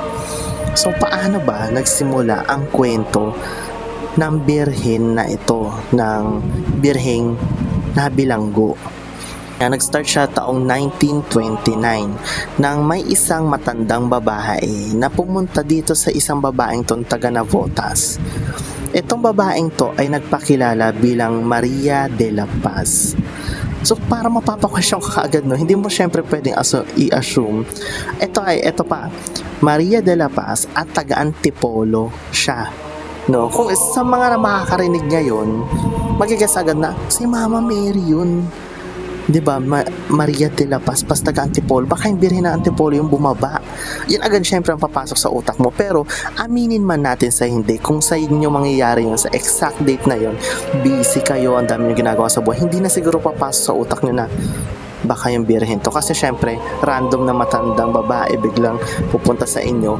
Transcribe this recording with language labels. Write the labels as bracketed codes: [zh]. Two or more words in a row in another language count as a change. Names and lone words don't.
[tl] So paano ba nagsimula ang kwento ng birhen na ito, ng birheng nabilanggo? Nag-start siya taong 1929 nang may isang matandang babae na pumunta dito sa isang babaeng to taga Navotas. Itong babaeng to ay nagpakilala bilang Maria de la Paz. So para mapapakasyon ka kaagad, no, hindi mo syempre pwedeng i-assume ito pa, Maria de la Paz at taga Antipolo siya. No, kung sa mga makakarinig ngayon, magigas agad na si Mama Mary yun. 'Di ba? Maria de la Paz, pas taga Antipolo, baka yung Birhen ng Antipolo yung bumaba. Yan agad syempre ang papasok sa utak mo. Pero aminin man natin sa hindi, kung sa inyo mangyayari yun, sa [en] exact date [tl] na yun, busy kayo, ang dami nyo ginagawa sa buhay, hindi na siguro papasok sa utak nyo na baka yung Birhen to. Kasi syempre, random na matandang babae biglang pupunta sa inyo.